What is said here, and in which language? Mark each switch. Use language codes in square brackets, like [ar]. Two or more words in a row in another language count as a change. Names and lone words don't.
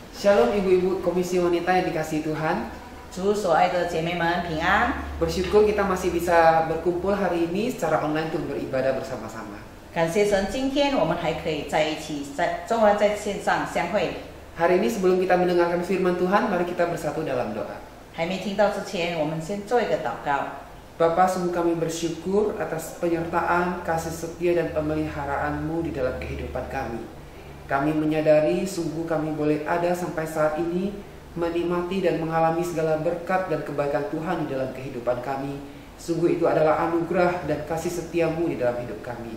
[id] Shalom ibu-ibu komisi wanita yang dikasihi Tuhan. [zh] 主所爱的姐妹们平安， [id] Bersyukur kita masih bisa berkumpul hari ini secara online untuk beribadah bersama-sama. [zh] 感谢神，今天我们还可以在一起，终然在线上相会。 [id] Hari ini sebelum kita mendengarkan firman Tuhan, mari kita bersatu dalam doa. [zh] 还没听到之前，我们先做一个祷告。 [id] Bapa, sungguh kami bersyukur atas penyertaan, kasih setia dan pemeliharaan-Mu di dalam kehidupan kami. Kami menyadari sungguh kami boleh ada sampai saat ini, menikmati dan mengalami segala berkat dan kebaikan Tuhan di dalam kehidupan kami. Sungguh itu adalah anugerah dan kasih setia-Mu di dalam hidup kami.